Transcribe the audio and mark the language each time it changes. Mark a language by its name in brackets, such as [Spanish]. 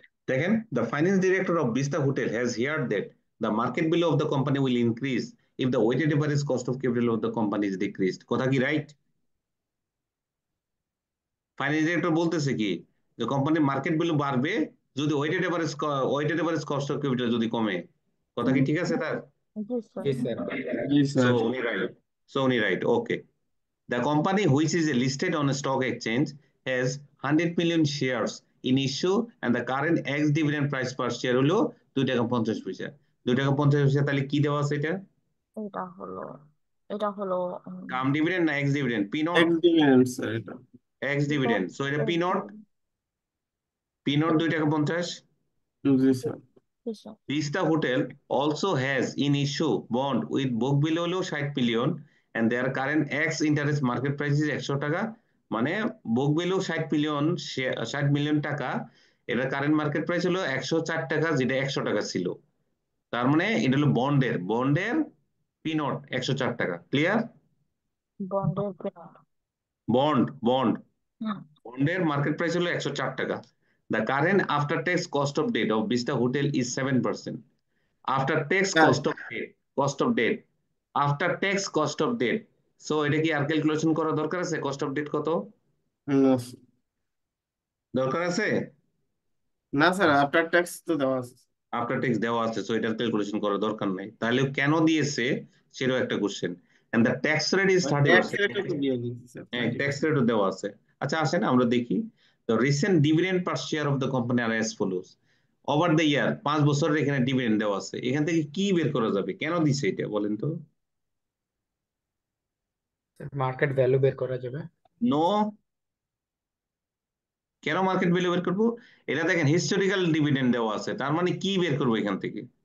[Bangla] দেখেন, [English] the finance director of Vista Hotel has heard that the market value of the company will increase if the weighted average cost of capital of the company is decreased। [Bangla] কথা কি right? Finance director বলতেছে কি, যে কোম্পানির market value বাড়বে যদি weighted average cost of capital যদি কমে। কথা কি ঠিক আছে তার? [English] Yes, sir. [Bangla] জি স্যার। জি সো স্যার। উনি right. Okay. [English] The company which is listed on a stock exchange has 100 million shares in issue and the current ex-dividend price per share হলো 2 টাকা 50 পয়সা। [Bangla] 2 টাকা 50 পয়সা, তাহলে কি দেওয়া আছে এটা? এটা হলো এটা হলো কাম ডিভিডেন্ড না x dividend? P not. X dividend sir এটা। এক্স ডিভিডেন্ড, সো এটা পি নট। পি নট 2 টাকা 50। জি sir. [English] Vista Hotel also has in issue bond with book value হলো 60 million and their current X interest market price is 100 [Bangla] টাকা, মানে book value 60 million টাকা, এটা current market price হলো 104 টাকা, যেটা 100 টাকা ছিল। তার মানে এটা হলো বন্ডের পি নট 104 টাকা। ক্লিয়ার? বন্ডের পেনাল্ট। বন্ড বন্ডের মার্কেট প্রাইস হলো 104 টাকা। [English] The current after tax cost of debt of Vista Hotel is 7%. After tax cost of debt, after tax cost of debt. [Bangla] So এটা কি আর ক্যালকুলেশন করা দরকার আছে? কস্ট অফ ডেট কত দরকার আছে? না স্যার, আফটার ট্যাক্স তো দেওয়া আছে। আফটার ট্যাক্স দেওয়া আছে, সো এটার ক্যালকুলেশন করার দরকার নাই। তাহলে কেন দিয়েছে সেটাও একটা question. [English] and the tax rate is [Bangla] tax 30%। রেটও তো দিয়ে দিয়েছে স্যার। হ্যাঁ, ট্যাক্স রেটও দেওয়া আছে। আচ্ছা আসেন আমরা দেখি। [English] The recent dividend per share of the company are as follows. Over the year [Bangla] 5 বছরের এখানে ডিভিডেন্ড দেওয়া আছে। এখান থেকে কি বের করা যাবে? কেন দিছে এটা বলেন তো? মার্কেট ভ্যালু বের করা যাবে। নো, কেন মার্কেট ভ্যালু বের করবো? এটা দেখেন হিস্টোরিক্যাল ডিভিডেন্ড দেওয়া আছে, তার মানে কি বের করবো এখান থেকে?